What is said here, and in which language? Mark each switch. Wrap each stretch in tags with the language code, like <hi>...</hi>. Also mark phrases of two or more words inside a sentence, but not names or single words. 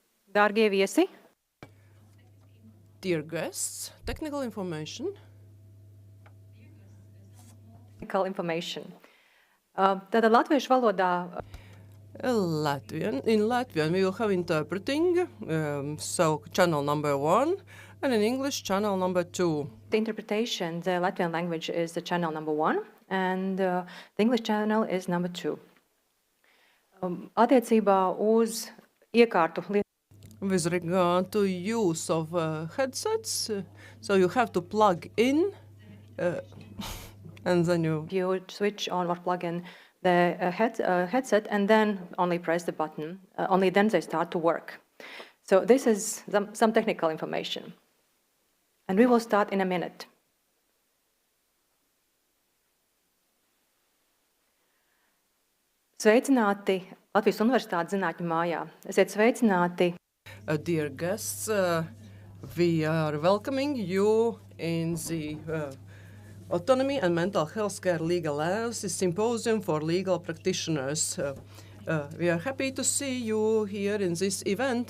<lv>Dārgie viesi,</lv> <en>Dear guests, technical information. technical information.</en> <lv>Tātad latviešu valodā</lv> <en>In Latvian, we will have interpreting, so channel number 1, and in English, channel number 2. the interpretation, the Latvian language is the channel number 1, and the English channel is number 2.</en> <lv>Attiecībā uz iekārtu</lv> <en>With regard to use of headsets, so you have to plug in, and then you switch on or plug in the headset and then only press the button. Only then they start to work. So this is some technical information. And we will start in a minute.</en> <lv>Sveicināti Latvijas Universitātes zinātņu mājā. Esiet sveicināti.</lv> <en>Dear guests, we are welcoming you in the Autonomy and Mental Health Care Legal Analysis Symposium for Legal Practitioners. We are happy to see you here in this event.</en>